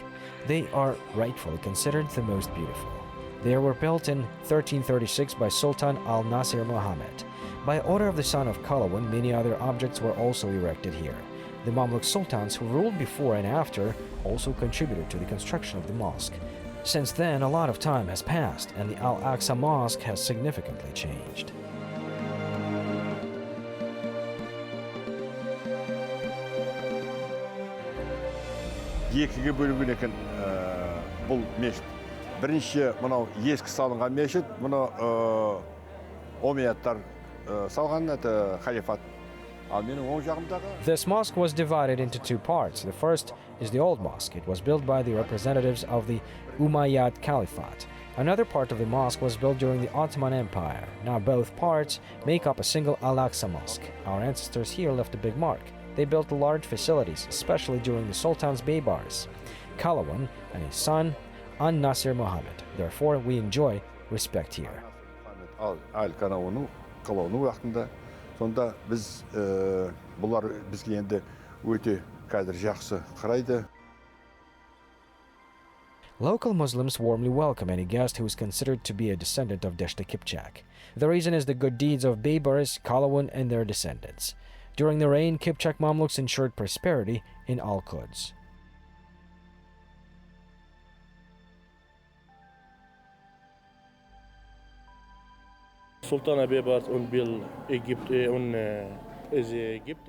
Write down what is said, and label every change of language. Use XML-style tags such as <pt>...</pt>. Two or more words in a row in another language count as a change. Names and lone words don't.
<en>They are rightfully considered the most beautiful. They were built in 1336 by Sultan al-Nasir Muhammad. By order of the son of Qalawun, many other objects were also erected here. The Mamluk sultans who ruled before and after also contributed to the construction of the mosque. Since then, a lot of time has passed, and the Al-Aqsa Mosque has significantly changed.</en> <kk>Екіге бөлінген екен бұл мешіт. Бірінші мынау ескі салынған мешіт, мұны омейядтар салған,</kk> <ru>это халифат.</ru> <kk>Ал менің оң жағымдағы.</kk> <en>This mosque was divided into two parts. The first is the old mosque. It was built by the representatives of the Umayyad Caliphate. Another part of the mosque was built during the Ottoman Empire. Now both parts make up a single Al-Aqsa Mosque. Our ancestors here left a big mark. They built large facilities, especially during the Sultans Beibarys, Qalawun, and his son, An-Nasir Muhammad. Therefore, we enjoy respect here.</en> <kk>Al-Qalawun уақытында сонда біз бұлар бізге енді өте қазір жақсы қарайды.</kk> <en>Local Muslims warmly welcome any guest who is considered to be a descendant of Deshta Kipchak. The reason is the good deeds of Beibarys, Qalawun, and their descendants. During the reign, Kipchak Mamluks ensured prosperity in Al-Quds. Sultan Beibarys is Egypt.</en>